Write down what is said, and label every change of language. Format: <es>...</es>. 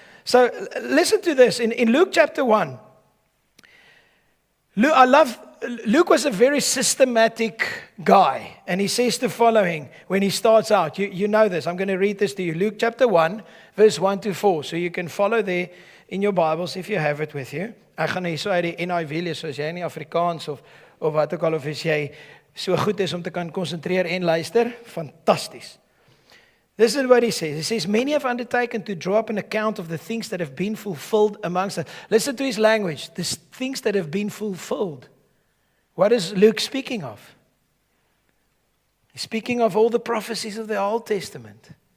<en>So listen to this. In Luke chapter 1, Luke was a very systematic guy, and he says the following when he starts out. You know this. I'm going to read this to you. Luke chapter 1, verse 1 to 4. So you can follow there in your Bibles if you have it with you.</en> <af>Ek gaan hier so uit die NIV lees, so as jy nie Afrikaans of wat ook al, of as jy so goed is om te kan konsentreer en luister, fantasties.</af> <en>This is what he says. He says, many have undertaken to draw up an account of the things that have been fulfilled amongst us. Listen to his language. The things that have been fulfilled. What is Luke speaking of? He's speaking of all the prophecies of the Old Testament.</en>